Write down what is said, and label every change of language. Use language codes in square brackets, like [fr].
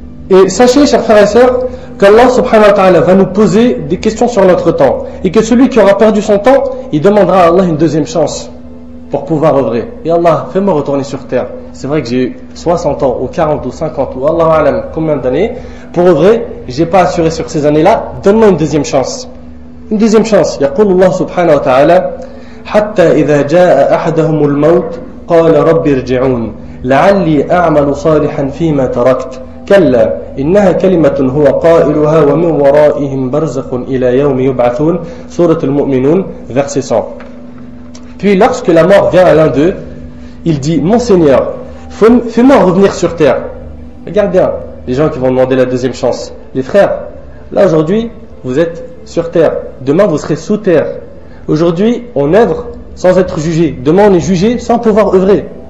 [fr] Et sachez, chers frères et sœurs, qu'Allah [ar] subhanahu wa ta'ala [fr] va nous poser des questions sur notre temps. Et que celui qui aura perdu son temps, il demandera à Allah une deuxième chance pour pouvoir œuvrer. Et Allah, fais-moi retourner sur terre. C'est vrai que j'ai eu 60 ans, ou 40, ou 50, ou [ar] Allah alam, [fr] combien d'années, pour œuvrer, j'ai pas assuré sur ces années-là, donne-moi une deuxième chance. Une deuxième chance. [ar] يقول الله سبحانه وتعالى حتى إذا جاء أحدهم الموت قال رب ارجعون لعلي أعمل صالحا فيما تركت كلا إنها كلمة هو قائلها ومن ورائهم برزخ إلى يوم يبعثون سورة المؤمنون [fr] verset 100. Puis lorsque la mort vient à l'un d'eux, il dit mon Seigneur, fais-moi revenir sur terre. Regarde bien les gens qui vont demander la deuxième chance. Les frères, là aujourd'hui vous êtes sur terre, demain vous serez sous terre. Aujourd'hui on œuvre sans être jugé, demain on est jugé sans pouvoir œuvrer.